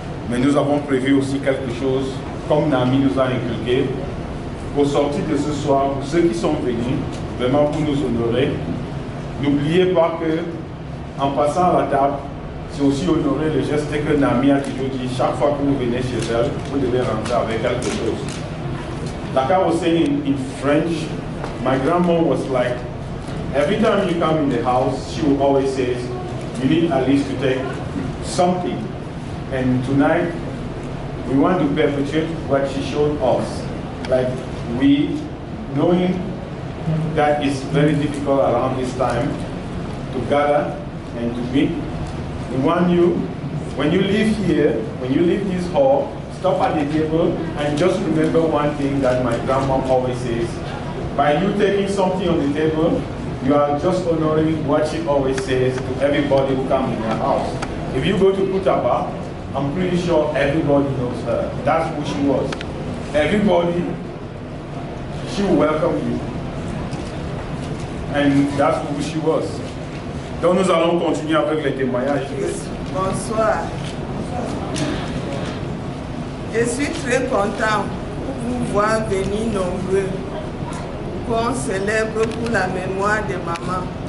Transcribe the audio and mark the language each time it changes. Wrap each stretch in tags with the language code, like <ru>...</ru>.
<fr>Mais nous avons prévu aussi quelque chose, comme Nami nous a inculqué, au sortir de ce soir, pour ceux qui sont venus, vraiment pour nous honorer, n'oubliez pas que en passant à la table, c'est aussi honorer le geste que Nami a toujours dit, chaque fois que vous venez chez elle, vous devez rentrer avec quelque chose.</fr> <en>Like I was saying in French, my grandma was like, every time you come in the house, she will always say, you need at least to take something. And tonight, we want to perpetuate what she showed us. Like we, knowing that it's very difficult around this time to gather and to meet, we want you, when you leave here, when you leave this hall, stop at the table and just remember one thing that my grandma always says. By you taking something on the table, you are just honoring what she always says to everybody who comes in her house. If you go to Koutaba, I'm pretty sure everybody knows her. That's who she was. Everybody, she will welcome you. And that's who she was.</en> <fr>Donc nous allons continuer avec les témoignages. Bonsoir. Je suis très content de vous voir venir nombreux pour qu'on célèbre pour la mémoire de maman.</fr>